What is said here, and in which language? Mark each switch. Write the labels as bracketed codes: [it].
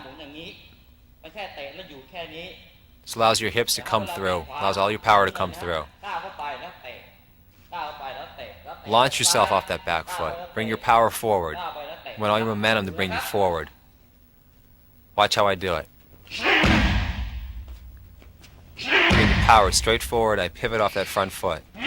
[th] หมุนอย่างนี้ไม่แค่เตะแล้วอยู่แค่นี้ [en] This allows your hips to come through, allows all your power to come through. [th] ก้าวเข้าไปแล้วเตะก้าวเข้าไปแล้วเตะแล้วเตะ [en] Launch yourself off that back foot. Bring your power forward. [th] ก้าวไปแล้วเตะ [en] You want all your momentum to bring you forward. Watch how I do it. Bring the power straight forward. I pivot off that front foot.